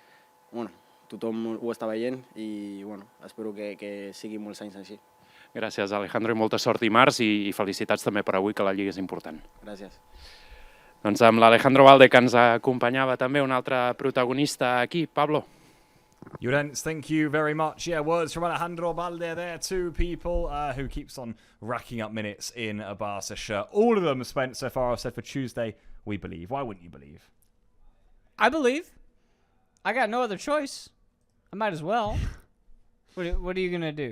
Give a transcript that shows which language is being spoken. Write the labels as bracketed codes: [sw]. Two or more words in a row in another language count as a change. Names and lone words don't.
[ca] Tothom ho està veient i espero que sigui molts anys així. Gràcies, Alejandro, i molta sort dimarts i felicitats també per avui, que la Lliga és important. Gràcies. Doncs amb l'Alejandro Valde, que ens acompanyava també, un altre protagonista aquí, Pablo. [en] Llorens, thank you very much. Yeah, words from Alejandro Valde there, 2 people who keeps on racking up minutes in a Barca shirt. All of them, Spence, so far, have said for Tuesday, we believe. Why wouldn't you believe? I believe. I got no other choice. I might as well. What are you gonna do?